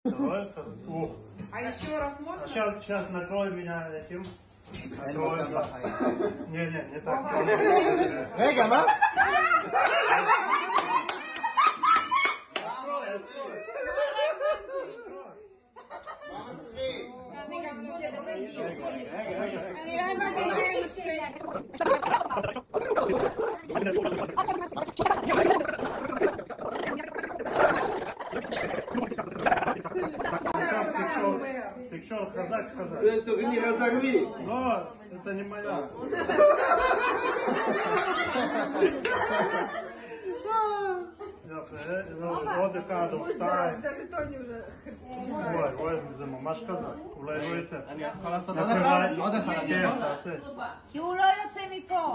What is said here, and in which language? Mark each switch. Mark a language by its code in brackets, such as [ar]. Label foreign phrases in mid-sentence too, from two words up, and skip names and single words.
[ru] А еще раз можно? Сейчас накроем меня этим. Не так. [he] רגע, מה? אני גם לא הבנתי. אני לא הבנתי מה הם תקשור, חזק. [ru] Только не разорви. Но это не моя. [he] עוד אחד או שתיים. וואי, זה ממש חזק. אולי לא יצא. אני יכול לעשות עוד אחד? עוד אחד. כן, תעשה. כי הוא לא יוצא מפה.